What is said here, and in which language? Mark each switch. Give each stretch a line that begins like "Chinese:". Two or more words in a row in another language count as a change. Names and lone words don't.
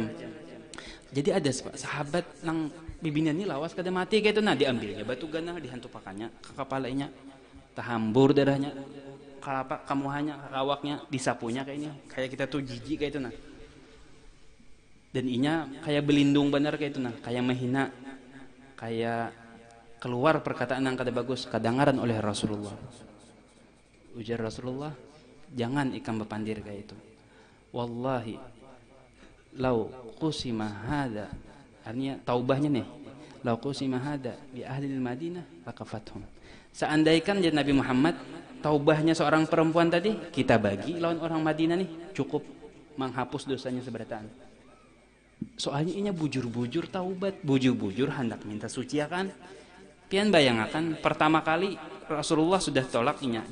Banjar: Jadi ada sahabat nang bibinian ini lawas kada mati kayak itu nah diambilnya batu ganal dihantupakannya ke kepalanya tahambur darahnya kalapa kamuhanya kakawaknya disapunya kayak ini kayak kita tuh jijik kayak itu nah dan inya kayak belindung benar kayak itu nah kayak menghina kayak keluar perkataan yang kada bagus kadangaran oleh Rasulullah. Ujar Rasulullah jangan ikam bepandir kayak itu.
Arabic: Wallahi lau qusima hada.
Banjar: Artinya taubahnya nih.
Arabic: Lau qusima hada bi ahli Madinah lakafathum.
Banjar: Seandaikan jadi Nabi Muhammad taubahnya seorang perempuan tadi kita bagi lawan orang Madinah nih cukup menghapus dosanya seberataan. Soalnya inya bujur-bujur taubat, bujur-bujur hendak minta suci kan. Pian bayangakan pertama kali Rasulullah sudah tolak inya.